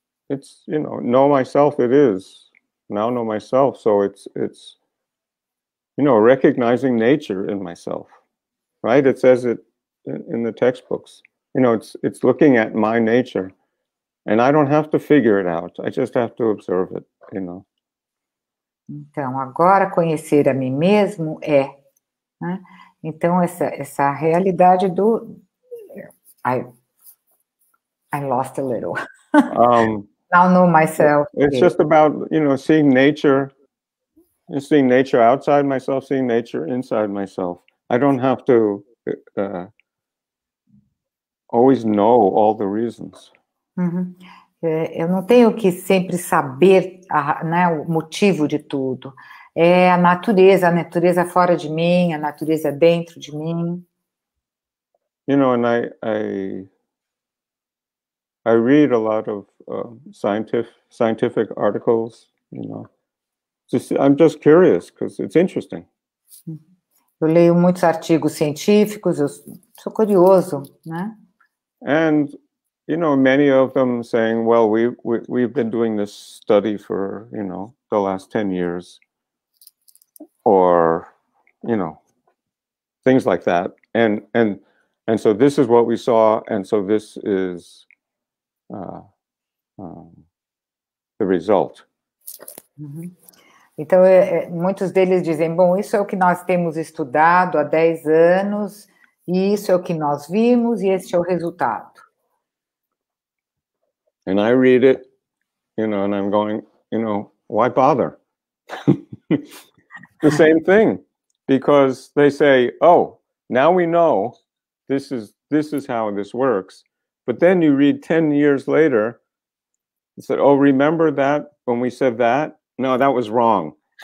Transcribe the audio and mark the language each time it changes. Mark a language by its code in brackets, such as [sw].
[en] It's, you know myself, it is. Now know myself, so it's you know, recognizing nature in myself, right? It says it in the textbooks. You know, it's looking at my nature, and I don't have to figure it out. I just have to observe it, you know. [pt] Então, agora conhecer a mim mesmo é, né? Então, essa realidade do... [en] I lost a little. Now know myself. It's just about, you know, seeing nature outside myself, seeing nature inside myself. I don't have to always know all the reasons. Uhum. [pt] Eu não tenho que sempre saber né, o motivo de tudo. É a natureza fora de mim, a natureza dentro de mim. [en] You know, and I read a lot of scientific articles, you know. I'm just curious because it's interesting. [pt] Eu leio muitos artigos científicos, eu sou curioso, né? [en] And you know, many of them saying, well, we've been doing this study for, you know, the last 10 years, or, you know, things like that. And so this is what we saw, and so this is the result. Uhum. [pt] Então, muitos deles dizem, bom, isso é o que nós temos estudado há 10 anos, e isso é o que nós vimos, e esse é o resultado. [en] And I read it, you know, and I'm going, you know, why bother? The same thing, because they say, oh, now we know this is how this works. But then you read 10 years later, it said, oh, remember that when we said that? No, that was wrong.